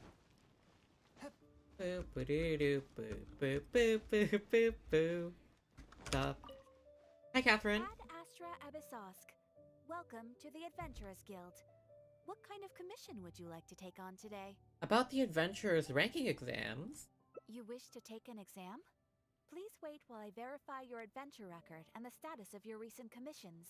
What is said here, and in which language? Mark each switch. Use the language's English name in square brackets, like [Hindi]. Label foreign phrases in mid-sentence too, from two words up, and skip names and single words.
[English] Boop, ba-doo-doo, boop, boop, boop, boop, boop, boop. Stop. Hi, Catherine. Ad Astra Abyssosk. Welcome to the Adventurers Guild. What kind of commission would you like to take on today? About the Adventurers ranking exams. You wish to take an exam? Please wait while I verify your adventure record and the status of your recent commissions.